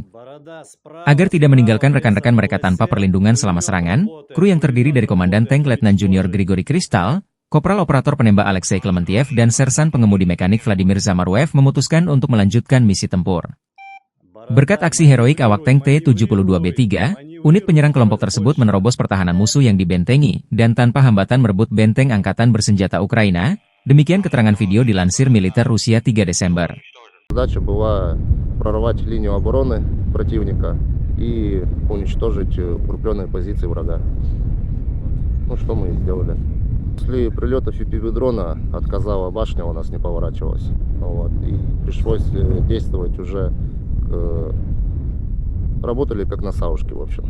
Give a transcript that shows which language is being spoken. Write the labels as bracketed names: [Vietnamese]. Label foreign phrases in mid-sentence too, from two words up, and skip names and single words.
[Indonesian] Agar tidak meninggalkan rekan-rekan mereka tanpa perlindungan selama serangan, kru yang terdiri dari Komandan Tank Letnan Junior Grigori Kristal, Kopral Operator Penembak Alexei Klementiev dan Sersan Pengemudi Mekanik Vladimir Zamaruev memutuskan untuk melanjutkan misi tempur. Berkat aksi heroik awak tank T-72B3, unit penyerang kelompok tersebut menerobos pertahanan musuh yang dibentengi dan tanpa hambatan merebut benteng Angkatan Bersenjata Ukraina. Demikian keterangan video dilansir militer Rusia 3 Desember. [Russian] Задача была прорвать линию обороны противника и уничтожить укрепленные позиции врага. Ну, что мы и сделали. После прилета FPV-дрона отказала башня, у нас не поворачивалась. Вот, и пришлось действовать уже, работали как на саушке, в общем.